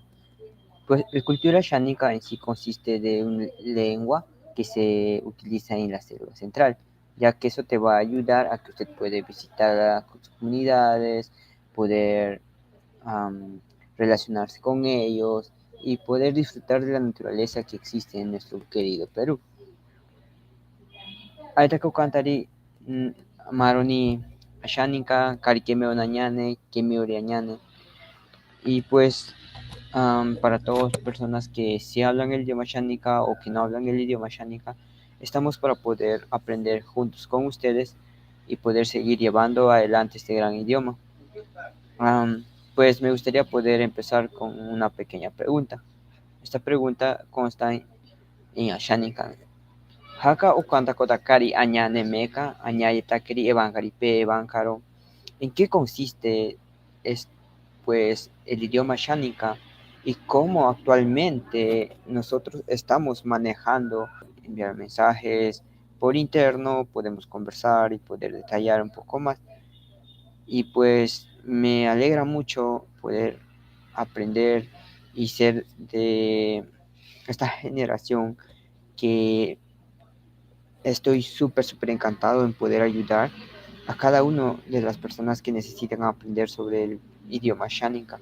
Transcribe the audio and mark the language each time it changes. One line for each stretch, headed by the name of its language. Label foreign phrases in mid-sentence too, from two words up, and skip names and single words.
Spanish: Pues la cultura shánica en sí consiste de una lengua que se utiliza en la selva central, ya que eso te va a ayudar a que usted puede visitar a sus comunidades, poder am, relacionarse con ellos y poder disfrutar de la naturaleza que existe en nuestro querido Perú.
Asháninka: Aitako kantari maroni ashánica, cariquemeo nañane, quemeo riañane,
Spanish: y pues para todas las personas que sí hablan el idioma Shanika o que no hablan el idioma Shanika, estamos para poder aprender juntos con ustedes y poder seguir llevando adelante este gran idioma. Pues me gustaría poder empezar con una pequeña pregunta. Esta pregunta consta en Ashanika.
Asháninka: Haka ukanta kotakari añane meka, añayetakeri evangari pe evankaro.
Spanish: ¿En qué consiste pues el idioma Shanika y cómo actualmente nosotros estamos manejando enviar mensajes por interno, podemos conversar y poder detallar un poco más? Y pues me alegra mucho poder aprender y ser de esta generación que estoy súper encantado en poder ayudar a cada una de las personas que necesitan aprender sobre el idioma Shanika.